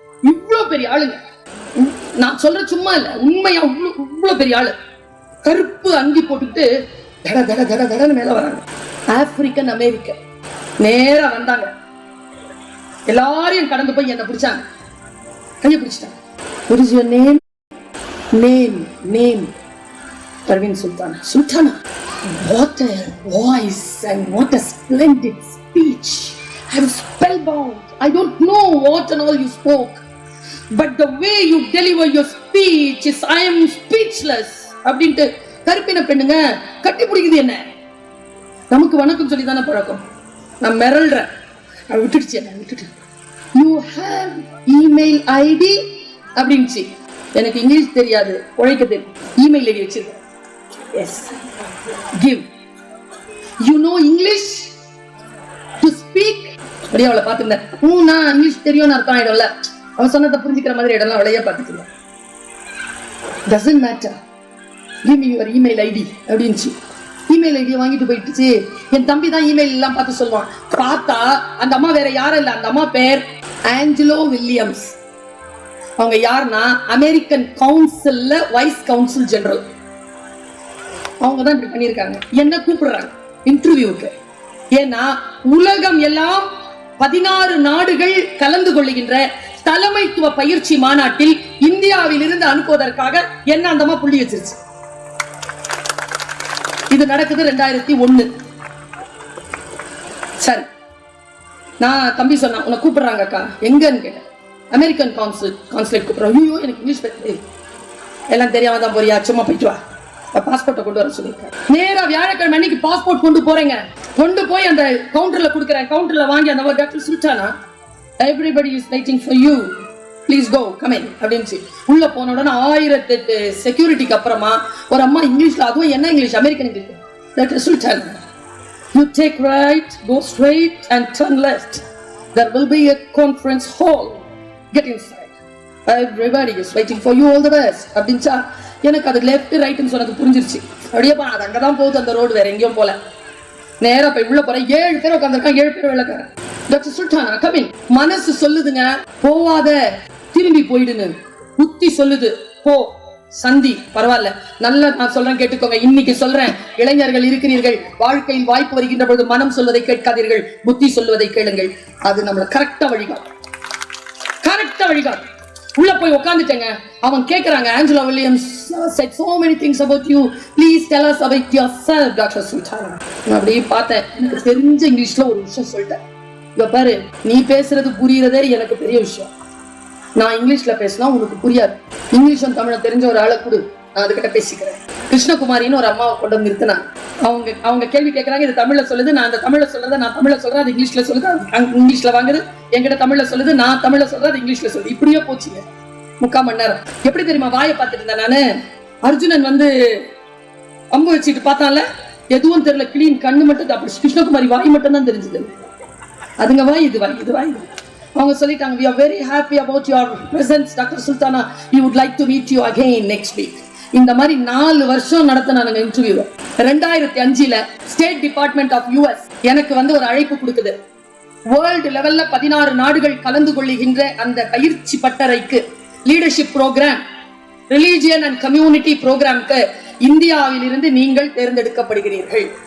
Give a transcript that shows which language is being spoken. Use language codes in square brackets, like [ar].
[ta] இவ்வளவு பெரிய ஆளுங்க, நான் சொல்ற சும்மா இல்ல, உண்மையா இவ்வளவு பெரிய ஆளு. கருப்பு அங்கி போட்டுக்கிட்டு தட தட தட தடன்னு மேல வராங்க. ஆப்பிரிக்கன் அமெரிக்கன் நேரா வந்தாங்க. எல்லாரையும் கடந்து போய் என்ன பிடிச்சாங்க, கையை பிடிச்சிட்டாங்க. [en] What is your name? Name Parveen Sultana. Sultana, what a voice and what a splendid speech. I was spellbound. I don't know what and all you spoke, but the way you deliver your speech is, I am speechless. [ta] அப்படின்ட்டு கருப்பின பெண்ணுங்க கட்டி பிடிக்குது என்ன. நமக்கு வணக்கம் சொல்லி தானே பழக்கம். நான் மிரள்றேன். விட்டுட்டு [en] you have email ID [ta] அப்படின்ச்சு. எனக்கு இங்கிலீஷ் தெரியாது, உழைக்க தெரியும். இமெயில் ஐடி வச்சிருக்கேன். S, [en] give. You know English to speak? [ta] அப்படியே அவளை பார்த்துருந்தேன். நான் இங்கிலீஷ் தெரியும்னு அர்த்தம் ஆயிடும்ல. அவன் சொன்னதை புரிஞ்சுக்கிற மாதிரி இடம்லாம் அவளையே பார்த்துக்கலாம். [en] doesn't matter, give me your email ID [ta] அப்படின்ச்சு. Email ஐடியை வாங்கிட்டு போயிடுச்சு. என் தம்பி தான் இமெயில் எல்லாம் பார்த்து சொல்லுவான். பார்த்தா அந்த அம்மா வேற யாரும் இல்லை. அந்த அம்மா பேர் ஆஞ்சலோ வில்லியம்ஸ். அவங்க யாருன்னா அமெரிக்கன் கவுன்சில்ல வைஸ் கவுன்சில் ஜெனரல். அவங்க தான் இப்படி பண்ணியிருக்காங்க. என்ன கூப்பிடுறாங்க இன்டர்வியூக்கு. ஏன்னா உலகம் எல்லாம் 16 நாடுகள் கலந்து கொள்ளுகின்ற தலைமைத்துவ பயிற்சி மாநாட்டில் இந்தியாவில் இருந்து அனுப்புவதற்காக என்ன அந்தமா புள்ளி வச்சிருச்சு. இது நடக்குது 2001. சரி, நான் தம்பி சொன்னா உன்னை கூப்பிடுறாங்க அக்கா, எங்கன்னு கேட்டேன். அமெரிக்கன் கான்சுலேட் கூப்பிடுறாங்க. ஐயோ எனக்கு இங்கிலீஷ் எல்லாம் தெரியாம தான் போறியா, சும்மா போயிட்டு வா பாஸ்போர்ட்டை கொண்டு வர சொல்லிருக்காங்க. நேரா வியாழக்கிழமை அன்னைக்கு பாஸ்போர்ட் கொண்டு போறேங்க. கொண்டு போய் அந்த கவுண்டர்ல கொடுக்குறேன். கவுண்டர்ல வாங்கி அந்த doctor Sultana, [en] everybody is waiting for you, please go, come in [ta] அப்படின்னு உள்ள போன உடனே 1008 செக்யூரிட்டிக்கு அப்புறமா ஒரு அம்மா இங்கிலீஷ்ல, அதுவும் என்ன English, American English, doctor Sultana, [en] you take right, go straight and turn left, there will be a conference hall, get inside, everybody is waiting for you, all the best [ta] அப்படின்ச்சா. எனக்கு அது லெஃப்ட் ரைட்னு சொன்னது புரிஞ்சிருச்சு. அப்படியே அது அங்கதான் போகுது அந்த ரோடு, வேற எங்கேயும் போல. நேரா போய் உள்ள போற 7 பேர் உட்காந்துருக்காங்க, 7 பேர் வெள்ளக்காரன். Doctor Sultana coming. மனசு சொல்லுதுங்க போவாத, திரும்பி போயிடுன்னு. புத்தி சொல்லுது போ, சந்தி, பரவாயில்ல, நல்ல நான் சொல்றேன் கேட்டுக்கோங்க. இன்னைக்கு சொல்றேன், இளைஞர்கள் இருக்கிறீர்கள், வாழ்க்கையில் வாய்ப்பு வருகின்ற பொழுது மனம் சொல்வதை கேட்காதீர்கள், புத்தி சொல்வதை கேளுங்கள். அது நம்மள கரெக்டா வழிகாட்டும், கரெக்டா வழிகாட்டும். உள்ள போய் உட்காந்துட்டேங்க. அவன் கேக்குறாங்க, [en] Angela Williams said so many things about you, please tell us about yourself, Dr. Sultana. [ta] நான் அப்படியே பார்த்தேன், எனக்கு தெரிஞ்ச இங்கிலீஷ்ல ஒரு விஷயம் சொல்லிட்டேன். இங்க பாரு, நீ பேசுறது புரியறதே எனக்கு பெரிய விஷயம். நான் இங்கிலீஷ்ல பேசினா உனக்கு புரியாது. இங்கிலீஷும் தமிழ தெரிஞ்ச ஒரு ஆளை கொடு, நான் அதுகிட்ட பேசிக்கிறேன். கிருஷ்ணகுமாரின்னு ஒரு அம்மாவை கொண்டு வந்து நிறுத்தினாங்க. அவங்க கேள்வி கேட்கறாங்க, இது தமிழ்ல சொல்லுது, நான் அந்த தமிழ்ல சொல்றதை நான் தமிழ்ல சொல்றேன், அது இங்கிலீஷ்ல சொல்லுது, இங்கிலீஷ்ல வாங்குது, என்கிட்ட தமிழ்ல சொல்லுது, நான் தமிழ்ல சொல்றேன், அது இங்கிலீஷ்ல சொல்லுது. இப்படியே போச்சுங்க 3/4 மணி நேரம். எப்படி தெரியுமா வாயை பார்த்துட்டு இருந்தேன் நானு. அர்ஜுனன் வந்து அம்பு வச்சுட்டு பார்த்தான்ல, எதுவும் தெரியல, கிளீன் கண்ணு மட்டும். அப்படி கிருஷ்ணகுமாரி வாய் மட்டும் தான் தெரிஞ்சது. அதுங்க வாய், இது வாய், இது வாய். அவங்க சொல்லிட்டாங்க, [en] we are very happy about your presence, Dr. Sultana, we would like to meet you again next week. [ta] இந்த மாதிரி 4 வருஷம் நடத்தினாங்க interview. 2005 state department of US எனக்கு வந்து ஒரு அழைப்பு கொடுக்குது. வேர்ல்டு லெவல்ல 16 நாடுகள் கலந்து கொள்ளுகின்ற அந்த பயிற்சி பட்டறைக்கு, leadership program, religion and community ப்ரோக்ராம்க்கு இந்தியாவில் இருந்து நீங்கள் தேர்ந்தெடுக்கப்படுகிறீர்கள்.